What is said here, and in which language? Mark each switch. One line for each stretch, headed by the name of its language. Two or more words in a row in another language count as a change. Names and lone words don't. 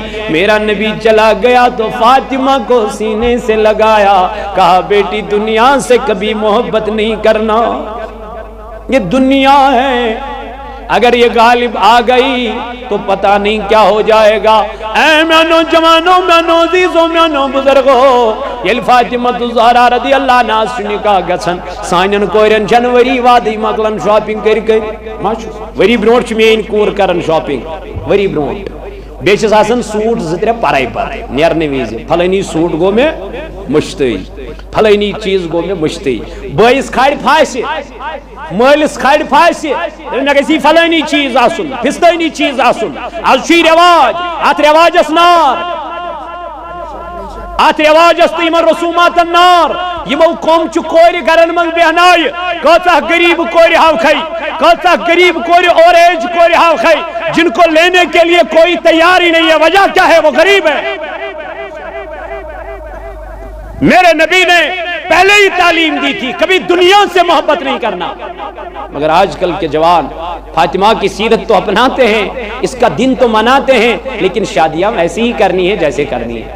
Urdu: میرا نبی چلا گیا تو فاطمہ کو سینے سے لگایا، کہا بیٹی دنیا سے کبھی محبت نہیں کرنا، یہ دنیا ہے، اگر یہ غالب آ گئی تو پتہ نہیں کیا ہو جائے گا۔
Kashmiri: اے میانو جوانوں، میانو عزیزوں، میانو بزرگوں، یل فاطمہ الزہرا رضی اللہ عنہا نکاح گژھن سانن کورن جنوری وادی مکلن شاپنگ کر وری برونٹ چھ میٲنۍ کور کرن شاپنگ وری برونٹ، بیٚیہِ چھس آسان سوٹ زٕ ترٛےٚ پرے پرے نیرنہٕ وِزِ، فلٲنی سوٹ گوٚو مےٚ مشتٕے، فلٲنی چیز گوٚو مےٚ مشتٕے، بٲیِس کھالہِ پھاسہِ، مٲلِس کھالہِ پھاسہِ، مےٚ گژھِ فلٲنی چیز آسُن، فِستٲنی چیز آسُن۔ آز چھُ یہِ رٮ۪واج، اتھ رٮ۪واجس نار، اتھ رٮ۪واجس تہٕ یِمن رسوٗماتن نار۔ یمو قوم چھ کورِ گرن من بیہنائے، کۭژاہ غریب کورِ ہاوکھے، کۭژاہ غریب کورِ
English: اور ایج
Kashmiri: کورِ ہاوکھے
Urdu: جن کو لینے کے لیے کوئی تیار ہی نہیں ہے۔ وجہ کیا ہے؟ وہ غریب ہے۔ میرے نبی نے پہلے ہی تعلیم دی تھی کبھی دنیا سے محبت نہیں کرنا، مگر آج کل کے جوان فاطمہ کی سیرت تو اپناتے ہیں، اس کا دن تو مناتے ہیں، لیکن شادیاں ویسی ہی کرنی ہے جیسے کرنی ہے۔